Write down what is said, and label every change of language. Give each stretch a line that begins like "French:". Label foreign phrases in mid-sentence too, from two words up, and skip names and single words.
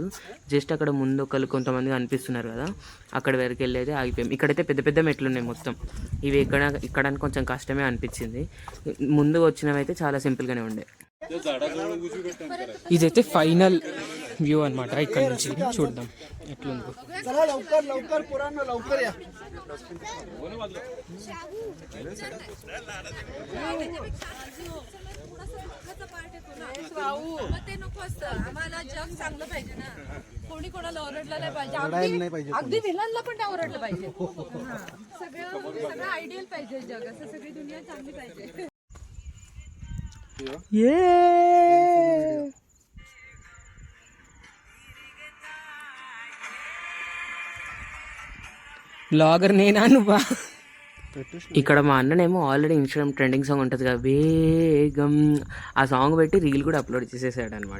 Telugu: జస్ట్ అక్కడ ముందు కొంతమంది కనిపిస్తున్నారు కదా, అక్కడ వరకు వెళ్ళి అయితే ఆగిపోయాం. ఇక్కడైతే పెద్ద పెద్ద మెట్లు ఉన్నాయి మొత్తం. ఇవి ఎక్కడానికి కొంచెం కష్టమే అనిపించింది. ముందు వచ్చినవి అయితే చాలా సింపుల్గానే ఉండే. ఇదైతే
English: final view
Telugu: అనమాట. ఇక్కడ నుంచి చూద్దాం ఎట్లుందో.
Marathi: आम्हाला जग चांगलं पाहिजे ना, कोणी कोणाला ओरडलं नाही पाहिजे. अगदी विलनला पण नाही ओरडलं पाहिजे. सगळं आयडियल पाहिजे जग, असं सगळी दुनिया चांगली पाहिजे.
Telugu: బ్లాగర్ నేనా నువ్వా? ఇక్కడ మా అన్ననేమో
English: already Instagram trending song
Telugu: ఉంటుంది కదా వేగం, ఆ సాంగ్ పెట్టి రీల్ కూడా అప్లోడ్ చేసేసాడు అనమాట.